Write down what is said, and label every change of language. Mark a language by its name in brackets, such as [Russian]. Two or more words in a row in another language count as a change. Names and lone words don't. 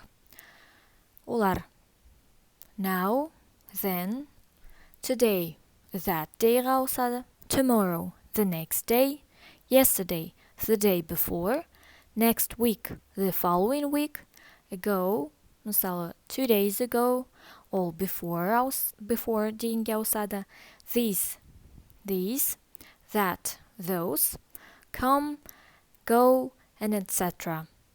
[English] Олар now, then, today, that day-ға ауысады, tomorrow, the next day, yesterday, the day before, next week, the following week, ago, мысалы 2 days ago, or before [Kazakh] дегенге ауысады, [English] these, that, those, come, go, and etc.